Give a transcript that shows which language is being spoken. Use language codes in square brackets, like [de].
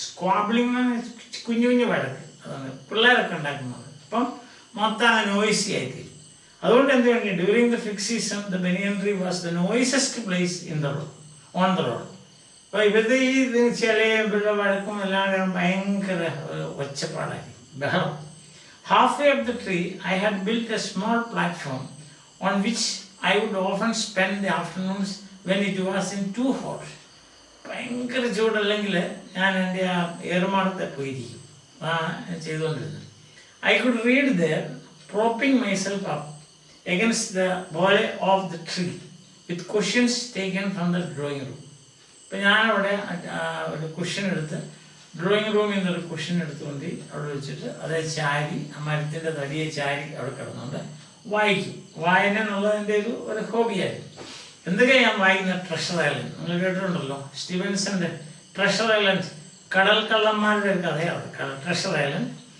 [ml] സ്ക്വാബിളിംഗ് എന്ന് കുഞ്ഞു കുഞ്ഞു വഴക്ക്, അതാണ് പിള്ളേരൊക്കെ ഉണ്ടാക്കുന്നത്. അപ്പം മൊത്തം നോയ്സി ആയിത്തീരും. അതുകൊണ്ട് എന്ത് വേണ്ടി [en] During the fig season the banyan tree was the noisiest place on the road. [ml] അപ്പോൾ ഇവരുടെ ഈ ചില ഇവരുടെ വഴക്കും എല്ലാം ഭയങ്കര ഒച്ചപ്പാടായിരിക്കും, ബഹളം. [en] Halfway up the tree, I had built a small platform on which I would often spend the afternoons when it wasn't too hot. [ml] ഭയങ്കര ചൂടല്ലെങ്കിൽ ഞാൻ എൻ്റെ ആ ഏറുമാടത്തെ പോയിരിക്കും, ചെയ്തുകൊണ്ടിരുന്നത്. [en] I could read there, propping myself up against the bole of the tree with cushions taken from the drawing room. [ml] ഇപ്പം ഞാനവിടെ ഒരു cushion എടുത്ത്, ഡ്രോയിങ് റൂമിൽ നിന്നൊരു കുഷ്യൻ എടുത്തുകൊണ്ട് അവിടെ വെച്ചിട്ട് അതേ ചാരി, ആ മരത്തിൻ്റെ തടിയെ ചാരി അവിടെ കിടന്നുകൊണ്ട് വായിക്കും. വായന എന്നുള്ളതിൻ്റെ ഒരു ഹോബിയായിരുന്നു. എന്തൊക്കെയാണ് ഞാൻ വായിക്കുന്ന? ട്രഷർ ഐലൻഡ്, നിങ്ങൾ കേട്ടിട്ടുണ്ടല്ലോ, സ്റ്റീവൻസന്റെ ട്രഷർ ഐലൻഡ്, കടൽ കള്ളന്മാരുടെ ഒരു കഥയാണ് ട്രഷർ ഐലൻഡ്.